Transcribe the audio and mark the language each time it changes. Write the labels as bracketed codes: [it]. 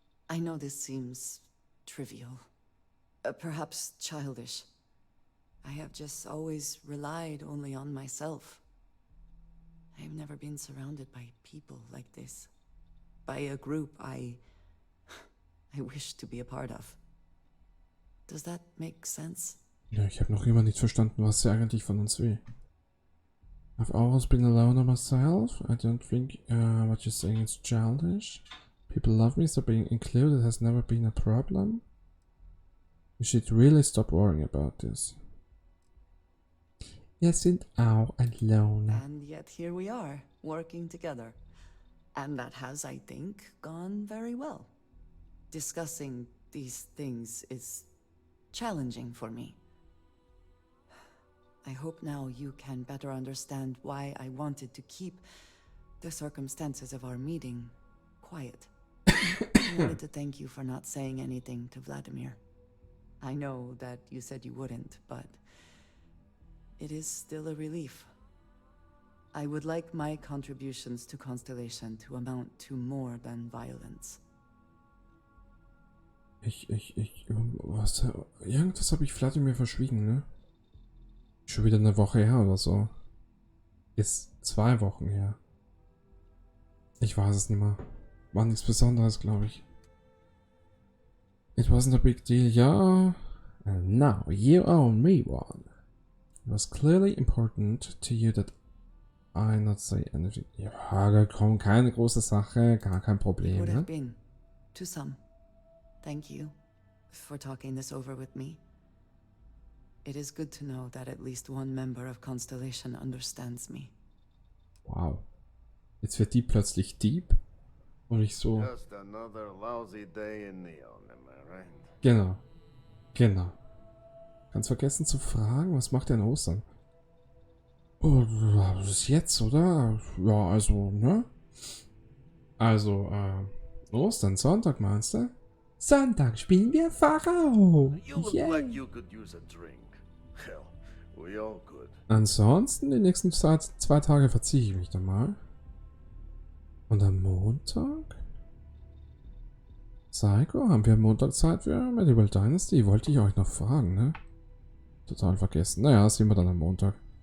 [en] I know this seems trivial, perhaps childish. I have just always relied only on myself. I've never been surrounded by people like this. By a group I wish to be a part of. Does that make sense? [de] Ja, ich habe noch immer nicht verstanden, was sie eigentlich von uns will. [en] I've always been alone on myself. I don't think what you're saying is childish. People love me, so being included has never been a problem. You should really stop worrying about this. [de] Wir sind auch alone. [en] And yet here we are, working together. And that has, I think, gone very well. Discussing these things is challenging for me. I hope now you can better understand why I wanted to keep the circumstances of our meeting quiet. I wanted to thank you for not saying anything to Vladimir. I know that you said you wouldn't, but it is still a relief. I would like my contributions to Constellation to amount to more than violence. [de] Irgendwas habe ich Vladimir verschwiegen, ne? Schon wieder eine Woche her oder so. Ist 2 Wochen her. Ich weiß es nicht mehr. War nichts Besonderes, glaube ich. [en] It wasn't a big deal, yeah. And now you owe me one. It was clearly important to you that I not say anything. [de] Ja, komm, keine große Sache, gar kein Problem, [en] Would have [de] ne? [en] been, to some. Thank you for talking this over with me. It is good to know that at least one member of Constellation understands me. Wow. [de] Jetzt wird die plötzlich deep und ich so. [en] Just another lousy day in Neon, am I right? [de] Genau. Genau. Ganz vergessen zu fragen, was macht ihr an Ostern? Oh, das ist jetzt, oder? Ja, also, ne? Also, Ostern, Sonntag meinst du? Sonntag spielen wir Pharao. [en] You look like you could use a drink. Hell, we all could. [de] Ansonsten, die nächsten 2 Tage verziehe ich mich dann mal. Und am Montag? Psycho, haben wir am Montag Zeit für Medieval Dynasty? Wollte ich euch noch fragen, ne? Total vergessen. Naja, das sehen wir dann am Montag.